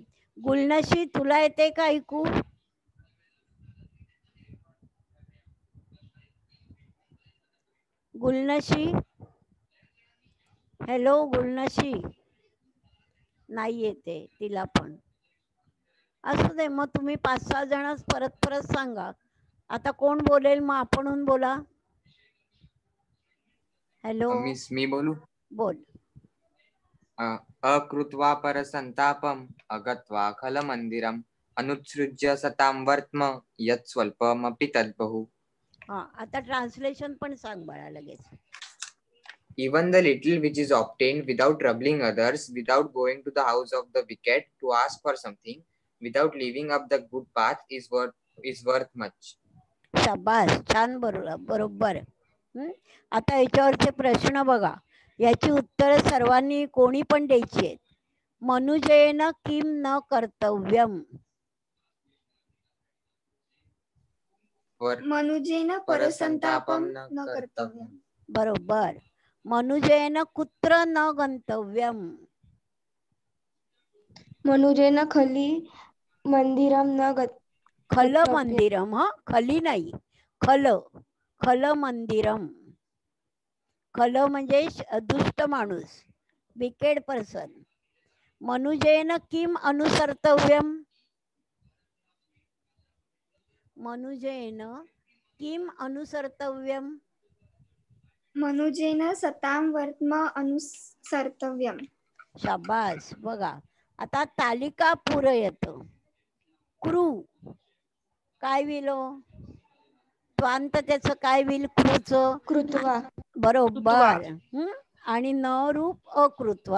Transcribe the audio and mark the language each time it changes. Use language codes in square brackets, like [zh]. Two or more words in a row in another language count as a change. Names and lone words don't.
[mr] गुलनशी तुला येते का ऐकू? गुलनशी, हॅलो गुलनशी. नाही येते तिला पण. असू दे, मग तुम्ही 5-6 जणच परत परत सांगा. आता कोण बोलेल? मग आपणहून बोला. हॅलो, मी बोलू. बोल. [sa] अकृत्वा परसंतापम अगत्वा खलमंदिरम अनुत्सृज्य सतां वर्त्म यत् स्वल्पमपि तद्बहु. [mr] हा, आता ट्रान्सलेशन पण सांग बाळा लगेच. [en] Even the little which is obtained without troubling others, without going to the house of the wicked to ask for something, without leaving up the good path, is worth much. [mr] शाबास, छान, बरोबर. आता याच्यावरचे प्रश्न बघा. याची उत्तर सर्वांनी कोणी पण द्यायची आहेत. [sa] मनुजेन किम न कर्तव्यम. मनुजेन परसंतापम न कर्तव्यम. बरोबर. मनुजेन कुत्र न गंतव्यम. मनुजेन खली मंदिरम न खल मंदिरम. [mr] हा, खली नाही, [sa] खल मंदिरम. [mr] खल म्हणजे दुष्ट माणूस, [en] wicked person. [sa] मनुजेन किम अनुसर्तव्यम. मनुजेन किम अनुसर्तव्यम. मनुजेन सतां वर्त्म अनुसर्तव्यम. [mr] शाबास. बघा आता [sa] तालिका पूरयत. [mr] क्रू काय विलो? त्वांत त्याचं काय विल? क्रूच [sa] कृत्वा. [mr] बरोबर. आणि न रूप अकृत्वा.